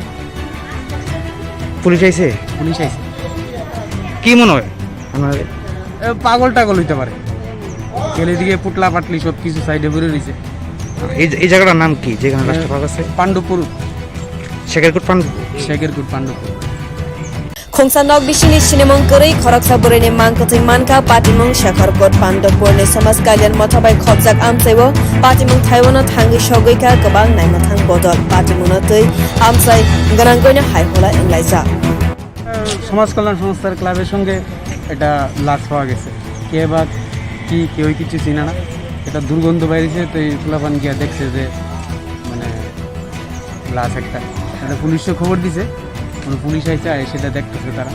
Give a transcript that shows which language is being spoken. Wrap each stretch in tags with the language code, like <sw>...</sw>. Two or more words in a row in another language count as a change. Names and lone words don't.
<bn>পুলিশ আইছে? পুলিশ আইছে। কি মনে হয় আপনাদের? পাগল টাগল হইতে পারে, গেলে দিকে পুটলা পাটলি সব কিছু সাইডে ঘুরে রয়েছে। এই জায়গাটার নাম কি যেখানে লাশটা পাওয়া গেছে? পাণ্ডুপুর, শেখেরকুট শেখেরকুট পাণ্ডুপুর।</bn> <trp>Khongsa nok bisini sinemong kari khoroksa boreni mangkoting manka patimong Shekarkot Pandopurni Samas Kalyan Motabai Khobjak Amsaibo patimong Taiwano Thangi Shogoika Gobang Naimathang Bodol patimongno tui Amsai Garangoina Haihola Englaija</trp> <bn>সমাজ কল্যাণ সংস্থার ক্লাবের সঙ্গে এটা লাশ পাওয়া গেছে। কে বা কি কেউ কিছু চিনে না, এটা দুর্গন্ধ বাইরেছে। তো এই ফুলাপান গিয়া দেখছে যে মানে লাশ একটা, এটা পুলিশে খবর দিছে। পুলিশ আইসে আর সেটা দেখতেছে তারা।</bn>